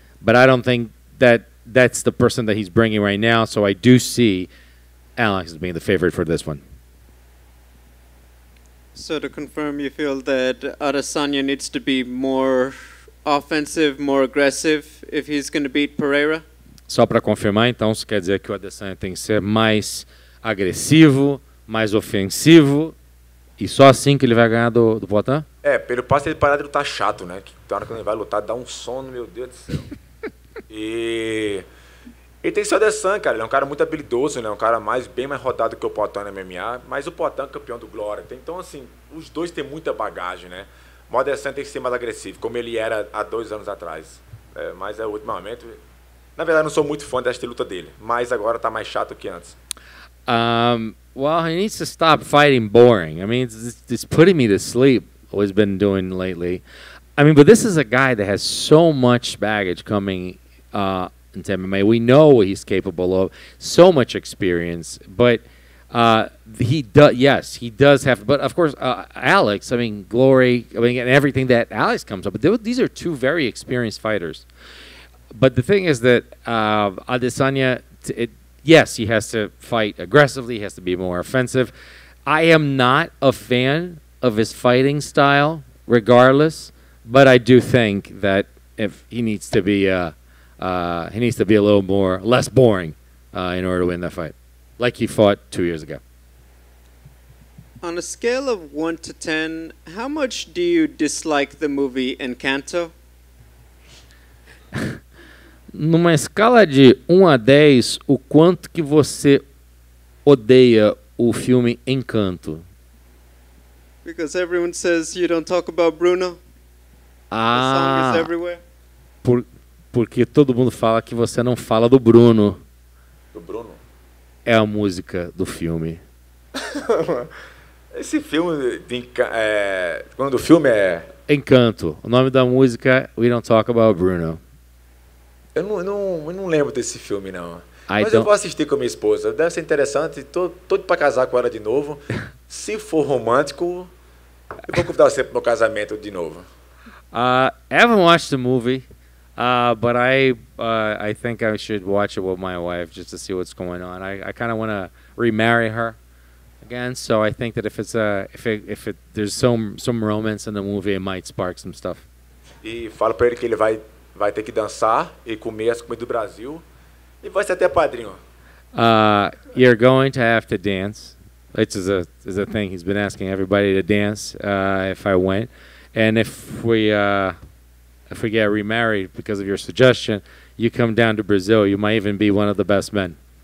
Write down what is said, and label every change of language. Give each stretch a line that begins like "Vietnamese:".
English: But I don't think that's the person that he's bringing right now, so I do see Alex as being the favorite for this one. So to confirm, you feel that Adesanya needs to be more offensive, more aggressive if he's going to beat Pereira?
Portuguese: Só para confirmar, então, isso quer dizer que o Adesanya tem que ser mais agressivo, mais ofensivo, e só assim que ele vai ganhar do Poatan? Pelo passo ele parar de lutar chato, né? Que na hora que ele vai lutar, dá um sono, meu Deus do céu. E ele tem que ser o Adesanya, cara. Ele é um cara muito habilidoso, né? Um cara bem mais rodado que o Poatan no MMA, mas o Poatan é campeão do Glória. Então, assim, os dois têm muita bagagem, né? O Adesanya tem que ser mais agressivo, como ele era há 2 anos atrás. Mas ultimamente... Na verdade, não sou muito fã desta luta dele, mas agora tá mais chato que antes.
English: Well, he needs to stop fighting boring. I mean, it's putting me to sleep, what he's been doing lately. I mean, but this is a guy that has so much baggage coming into MMA. We know what he's capable of, so much experience, but he does have, but of course, Alex, I mean, glory, I mean, and everything that Alex comes up with, these are two very experienced fighters. But the thing is that Adesanya, yes, he has to fight aggressively. He has to be more offensive. I am not a fan of his fighting style, regardless. But I do think that if he needs to be a little less boring in order to win that fight, like he fought 2 years ago. On a scale of 1 to 10, how much do you dislike the movie Encanto?
Portuguese: Numa escala de 1 a 10, o quanto que você odeia o filme Encanto?
English: Because everyone says you don't talk about Bruno. The song is everywhere.
Portuguese: Porque todo mundo fala que você não fala do Bruno. Do Bruno? É a música do filme. Esse filme, quando o filme é... Encanto. O nome da música We Don't Talk About Bruno. Eu não lembro desse filme, não. Mas eu vou assistir com a minha esposa. Deve ser interessante. Tô para casar com ela de novo. Se for romântico, eu vou convidar você para o meu casamento de novo.
English: I haven't watched the movie, but I think I should watch it with my wife just to see what's going on. I kind of want to remarry her again, so I think that if there's some romance in the movie, it might spark some stuff.
Portuguese: E fala para ele que ele vai ter que dançar e comer as comidas do Brasil e vai ser até padrinho.
English: You're going to have to dance. Which is a thing. He's been asking everybody to dance if I went, and if we get remarried because of your suggestion, you come down to Brazil. You might even be one of the best men.